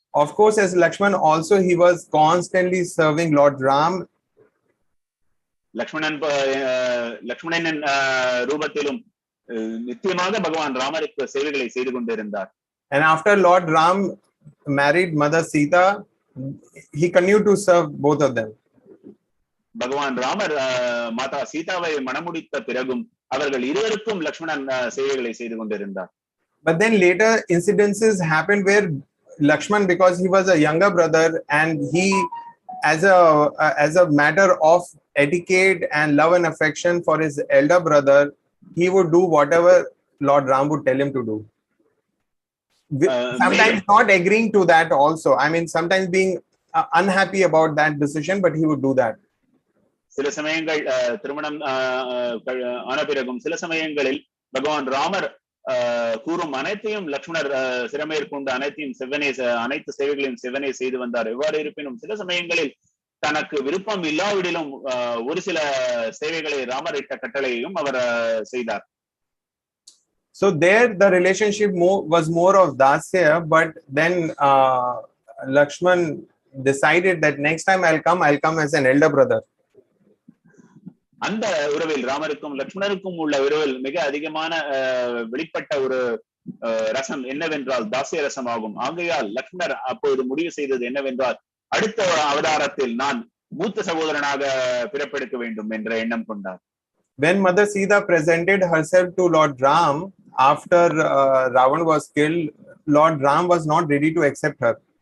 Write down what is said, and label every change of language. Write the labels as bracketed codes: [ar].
[en] Of course, as Lakshman also, he was constantly serving Lord Ram. [ta] லக்ஷ்மணனின் ரூபத்திலும் நித்தியமாக பகவான் ராமருக்கு சேவைகளை செய்து கொண்டிருந்தார். [en] And after Lord Ram married Mother Sita, he continued to serve both of them. [ta] பகவான் ராமர் மாதா சீதாவை மணமுடித்த பிறகும் அவர்கள் இருவருக்கும் லக்ஷ்மணன் சேவைகளை செய்து கொண்டிருந்தார். [en] But then later incidences happened where Lakshman, because he was a younger brother and he, as a matter of etiquette and love and affection for his elder brother, he would do whatever Lord Ram would tell him to do. Sometimes not agreeing to that also. I mean, sometimes being unhappy about that decision, but he would do that. [ta] சில சமயங்கள் திருமணம் ஆன பிறகும் சில சமயங்களில் பகவான் ராமர் கூறும் அனைத்தையும் லக்ஷ்மணர் சிறமேற்கொண்டு அனைத்து சேவைகளையும் செவ்வனே செய்து வந்தார். எவ்வாறு இருப்பினும் சில சமயங்களில் தனக்கு விருப்பம் இல்லாவிடிலும் ஒரு சில சேவைகளை ராமர் இட்ட கட்டளையையும் அவர் செய்தார். [en] So there the relationship was more of dasya, but then Lakshman decided that next time I'll come as an elder brother. [ta] அந்த உறவில் ராமருக்கும் லக்ஷ்மணருக்கும் உள்ள உறவில் மிக அதிகமான வெளிப்பட்ட ஒரு ரசம் என்னவென்றால் தாசிய ரசமாகும். ஆகையால் லக்ஷ்மணர் அப்போது முடிவு செய்தது என்னவென்றால் அடுத்த அவதாரத்தில் நான் மூத்த சகோதரனாக பிறப்பெடுக்க வேண்டும் என்ற எண்ணம் கொண்டார். [en] When Mother Sita presented herself to Lord Ram after Ravan was killed, Lord Ram was not ready to accept her.